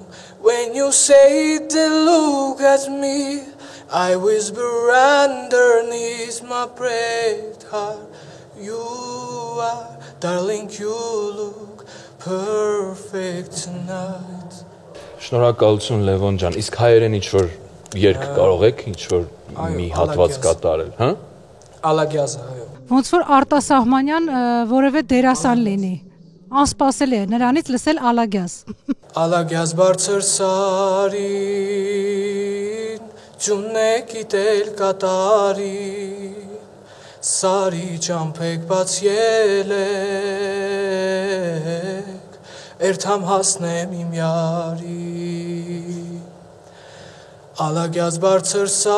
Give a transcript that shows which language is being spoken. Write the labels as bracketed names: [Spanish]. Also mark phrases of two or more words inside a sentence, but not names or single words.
[English] When you say to look at me, I whisper underneath my breath, heart, you are, darling, you look perfect tonight. [Armenian] Շնորհակալություն Լևոն ջան, իսկ հայերեն ինչ-որ երգ կարող եք, ինչ-որ մի հատված կատարել, հա? Ալագյազը, այո։ Ոնց որ արտասահմանյան որևէ դերասան լինի։ Անսպասելի է նրանից լսել Ալագյազ։ Ալագյազ բարձր սարին, ջունեք իտել կատարի, սարի ճամփեք բաց ելեք, երթամ հասնեմ իմ յարի։ Ալագյազ բարձր